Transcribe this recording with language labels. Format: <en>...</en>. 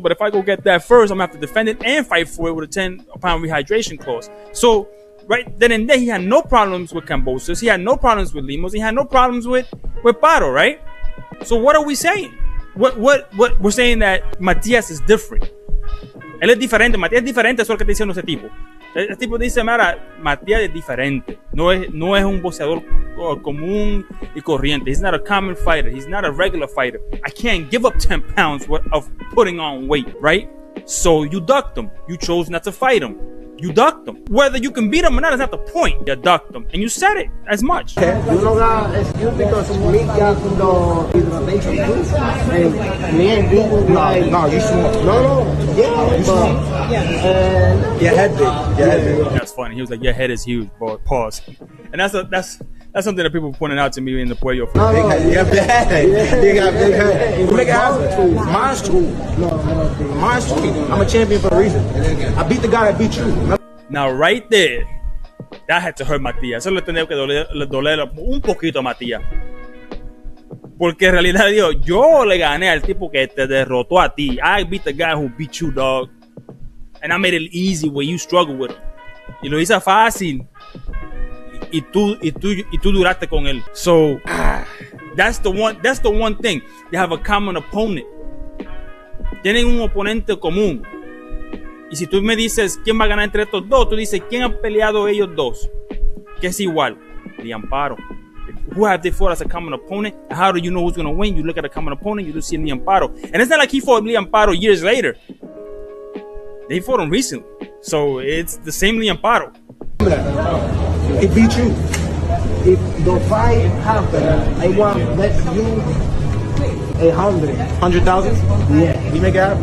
<en>But if I go get that first, I'm gonna have to defend it and fight for it with a 10-pound rehydration clause. So right then and there, he had no problems with Cambosos. He had no problems with Limos. He had no problems with Paro, right? So what are we saying? What we're saying that Matías is different.</en> <es>Él es diferente. Matías es diferente. Eso es lo que está diciendo ese tipo. El tipo dice, mira, Matías es diferente. No es un boxeador común y corriente.</es> <en>He's not a common fighter. He's not a regular fighter. I can't give up 10 pounds of putting on weight, right? So you ducked him. You chose not to fight him. You ducked him. Whether you can beat him or not is not the point. You ducked him. And you said it as much. You know got excuse because me got the hydration and me and you like... No, you small. No. Yeah, you small. Your head big. That's funny. He was like, your head is huge, boy. Pause. And that's something that people pointed out to me in the Puello. Big head. You got big head. You got big head. Make it happen. Mine's too. Mine's too. I'm a champion for a reason. I beat the guy that beat you. Now, right there, that had to hurt Matías.</en> <es>Eso le tenía que doler un poquito a Matías. Porque en realidad, yo le gané al tipo que te derrotó a ti.</es> <en>I beat the guy who beat you, dog. And I made it easy where you struggle with him.</en> <es>Y lo hice fácil. Y tú duraste con él. So,</es> <en>That's the one thing. They have a common opponent.</en> <es>Tienen un oponente común. Y si tú me dices quién va a ganar entre estos dos, tú dices quién han peleado ellos dos. Que es igual. Liam Paro.</es> <en>Who have they fought as a common opponent? And how do you know who's going to win? You look at a common opponent, you do see Liam Paro. And it's not like he fought Liam Paro years later. They fought him recently. So it's the same Liam Paro. It beat you. If the fight happens, I want let you 100,000. Yeah, you make it happen.</en>